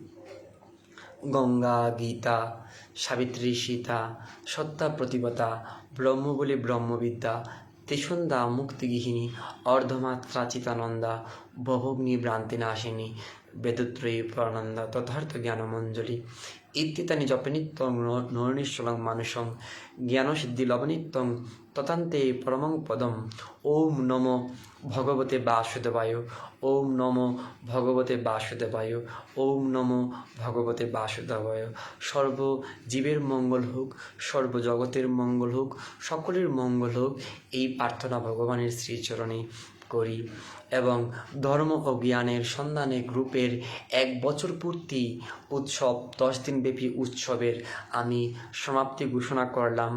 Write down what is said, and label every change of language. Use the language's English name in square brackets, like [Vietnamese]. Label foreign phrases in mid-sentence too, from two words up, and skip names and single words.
[Sanskrit] গঙ্গা, গীতা, সাবিত্রী, সীতা, সত্তা, প্রতিপতা, ব্রহ্ম বলি ব্রহ্মবিদ্যা, ত্রিসন্ধ্যা, মুক্তিগৃহিণী, অর্ধমাত্রা, চিতানন্দা, বহুগ্নি, ভ্রান্তি নাশিনী, বেদত্রয়ী, প্রানন্দা, তথার্থ জ্ঞানমঞ্জলি ইত্যেতানি জপে নিত্যং নৈর্নিশ্চলং মানুষং জ্ঞানসিদ্ধি লবনিত্যং তথান্তে পরমং পদম। ওম নমো ভগবতে বাসুদেবায়, ওম নমো ভগবতে বাসুদেবায়, ওম নমো ভগবতে বাসুদেবায়। [Bangla] সর্ব জীবের মঙ্গল হোক, সর্বজগতের মঙ্গল হোক, সকলের মঙ্গল হোক, এই প্রার্থনা ভগবানের শ্রীচরণে করি। এবং ধর্ম ও জ্ঞানের সন্ধানে গ্রুপের 1 বছর পূর্তি উৎসব, 10 দিন ব্যাপী উৎসবের আমি সমাপ্তি ঘোষণা করলাম।